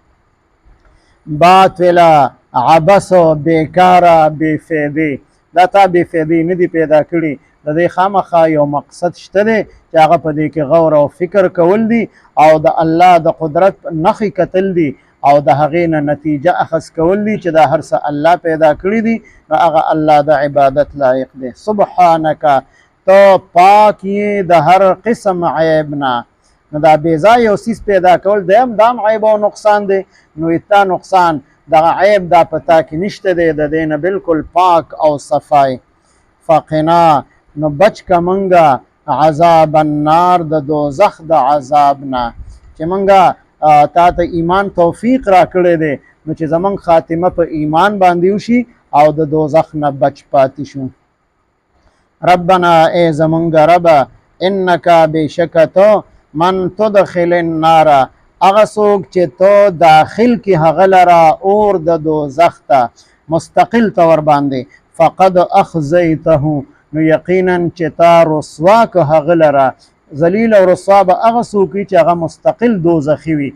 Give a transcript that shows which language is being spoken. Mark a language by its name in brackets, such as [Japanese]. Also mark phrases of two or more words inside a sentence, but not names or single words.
[Pashto] باطله عبس بیکاره بې فایدې، دا تا بې فایدې نه دي پیدا کړي، د دې خامخا یو مقصد شته دی چې هغه په دې کې غور او فکر کول دي او د الله د قدرت نښې کتل دي او د هغې نه نتیجه اخذ کول دي چې دا هر څه الله پیدا کړي دي نو هغه الله د عبادت لایق دی. سبحانک تو پاک یې د هر قسم عیب نه، نو دا بېځایه یو څیز پیدا کول دام عیب او نقصان دی، نو تا نقصان دغه عیب دا په تا کې نشته دی، د دې نه بالکل پاک او صفای. فقنا نو بچ که منګه [Arabic] عذاب النار [Pashto] د دوزخ د عذاب نه، چې منګه تا ته ایمان توفیق را کړی دی نو چې زمونږ خاتمه په ایمان باندې وشي او د دوزخ نه بچ پاتې شو. ربنا ای زمونږ ربه انک بېشکه تو [Arabic] من تدخل النار [Pashto] هغه څوک چې تو داخل کې هغه لره اور د دوزخ ته مستقل طور باندې [Arabic] فقد اخزیته [Pashto] نو یقینا چې تا رسوا که هغه لره ذلیل او رسوا به هغه څوک وي چې هغه مستقل دوزخي وي.